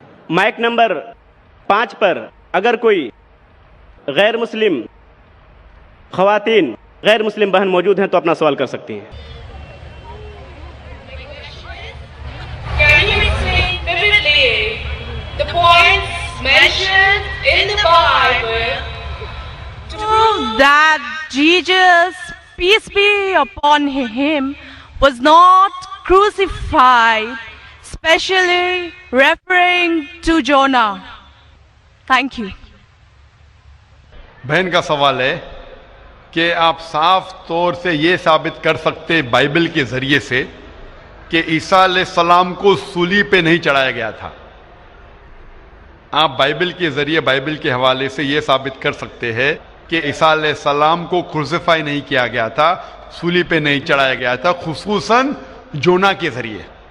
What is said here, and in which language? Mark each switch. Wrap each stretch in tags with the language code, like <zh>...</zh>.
<ur>Mic number 5 پر اگر کوئی غیر مسلم خواتین, غیر مسلم بہن موجود ہیں تو اپنا سوال کر سکتی ہیں.</ur> <en>Can you explain vividly the points mentioned in the Bible that Jesus, peace be upon him, was not crucified, especially referring to Jonah? Thank you.</en> <ur>بہن کا سوال ہے کہ آپ صاف طور سے یہ ثابت کر سکتے بائبل کے ذریعے سے کہ عیسیٰ علیہ السلام کو صلیب پہ نہیں چڑھایا گیا تھا. آپ بائبل کے ذریعے, بائبل کے حوالے سے یہ ثابت کر سکتے ہیں کہ عیسیٰ علیہ السلام کو کروسیفائی نہیں کیا گیا تھا, صلیب پہ نہیں چڑھایا گیا تھا, خصوصاً جونا کے ذریعے.</ur>